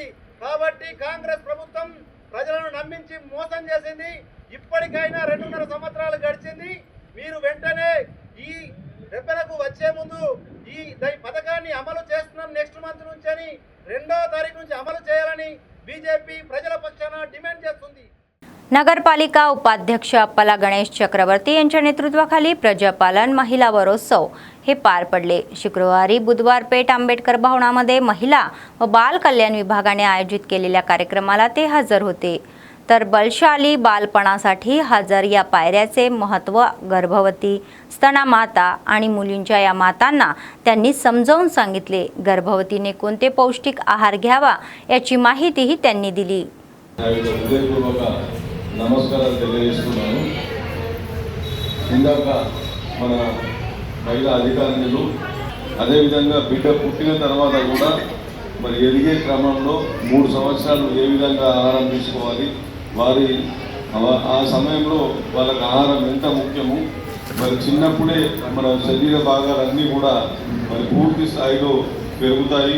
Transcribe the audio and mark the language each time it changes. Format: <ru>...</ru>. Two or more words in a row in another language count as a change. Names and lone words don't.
<te>కాబట్టి కాంగ్రెస్ ప్రభుత్వం ప్రజలను నమ్మించి మోసం చేసింది. ఇప్పటికైనా 2.5 సంవత్సరాలు గడిచింది. మీరు వెంటనే ఈ రెబ్బెలకు వచ్చే ముందు ఈ పథకాన్ని అమలు చేస్తున్నాం</te> <en>next month</en> <te>నుంచి అని 2వ తారీఖు నుంచి అమలు చేయాలని బీజేపీ ప్రజల పక్షాన డిమాండ్ చేస్తుంది.</te> <mr>नगरपालिका उपाध्यक्ष अप्पाला गणेश चक्रवर्ती यांच्या नेतृत्वाखाली प्रजापालन महिला वरोत्सव हे पार पडले. शुक्रवारी बुधवार पेठ आंबेडकर भवनामध्ये महिला व बाल कल्याण विभागाने आयोजित केलेल्या कार्यक्रमाला ते हजर होते. तर बलशाली बालपणासाठी हजर या पायऱ्याचे महत्त्व गर्भवती, स्तनामाता आणि मुलींच्या या मातांना त्यांनी समजावून सांगितले. गर्भवतीने कोणते पौष्टिक आहार घ्यावा याची माहितीही त्यांनी दिली.</mr> <te>నమస్కారాలు తెలియజేస్తున్నాను. ఇందాక మన మహిళా అధికారులు అదేవిధంగా బిడ్డ పుట్టిన తర్వాత కూడా మరి ఎదిగే క్రమంలో 3 సంవత్సరాలు ఏ విధంగా ఆహారం తీసుకోవాలి, వారి ఆ సమయంలో వాళ్ళకి ఆహారం ఎంత ముఖ్యము, మరి చిన్నప్పుడే మన శరీర భాగాలన్నీ కూడా మరి పూర్తి స్థాయిలో పెరుగుతాయి.</te>